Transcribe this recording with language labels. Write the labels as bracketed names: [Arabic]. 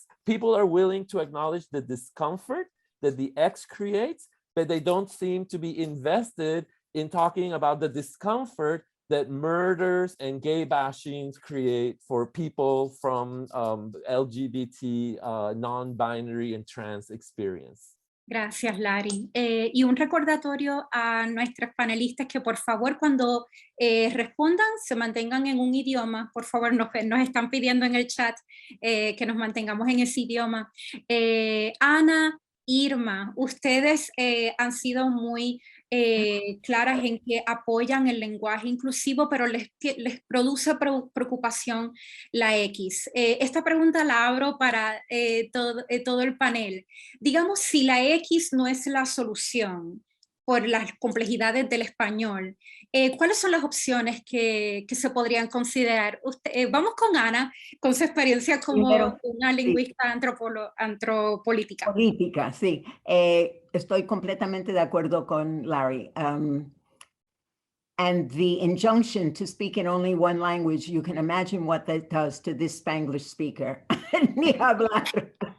[English] people are willing to acknowledge the discomfort that the X creates, but they don't seem to be invested in talking about the discomfort that murders and gay bashings create for people from LGBT, non-binary, and trans experience. [Spanish] Gracias, Lari. Y un recordatorio a nuestros panelistas que por favor cuando respondan se mantengan en un idioma. Por favor, nos están pidiendo en el chat que nos mantengamos en ese idioma. Ana, Irma, ustedes han sido muy claras en que apoyan el lenguaje inclusivo, pero les produce preocupación la X. Esta pregunta la abro para todo el panel. Digamos, si la X no es la solución por las complejidades del español, ¿cuáles son las opciones que se podrían considerar? Vamos con Ana, con su experiencia como una lingüista antropolítica. Política, sí. Estoy completamente de acuerdo con Larry. [English] And the injunction to speak in only one language, you can imagine what that does to this Spanglish speaker. [Spanish] Ni hablar.